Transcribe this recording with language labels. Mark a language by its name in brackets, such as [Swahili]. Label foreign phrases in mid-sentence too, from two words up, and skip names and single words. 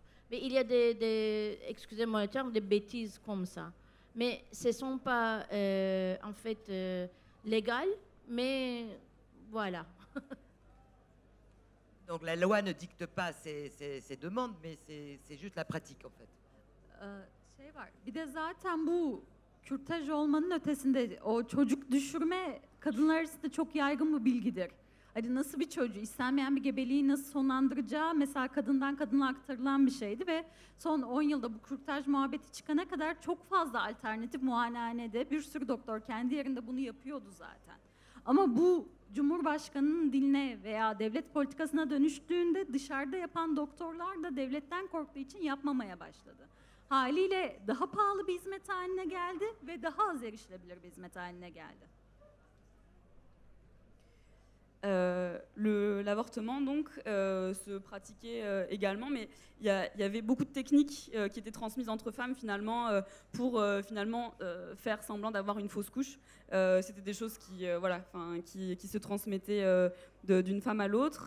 [French] Mais il y a excusez-moi le terme, des bêtises comme ça. Mais ce ne sont pas en fait légales, mais voilà. Donc la loi ne dicte pas ces demandes, mais c'est juste la pratique en fait. [Turkish] Şey var, bir de zaten bu kürtaj olmanın ötesinde o çocuk düşürme kadınlar arasında çok yaygın bir bilgidir. Hani nasıl bir çocuğu, istenmeyen bir gebeliği nasıl sonlandıracağı mesela kadından kadına aktarılan bir şeydi ve son 10 yılda bu kürtaj muhabbeti çıkana kadar çok fazla alternatif muayenehanede bir sürü doktor kendi yerinde bunu yapıyordu zaten. Ama bu Cumhurbaşkanı'nın diline veya devlet politikasına dönüştüğünde dışarıda yapan doktorlar da devletten korktuğu için yapmamaya başladı. Haliyle daha pahalı bir hizmet haline geldi ve daha az erişilebilir bir hizmet haline geldi. [French] L'avortement donc se pratiquait également, mais il y avait beaucoup de techniques qui étaient transmises entre femmes finalement pour finalement faire semblant d'avoir une fausse couche. C'était des choses qui se transmettaient d'une femme à l'autre.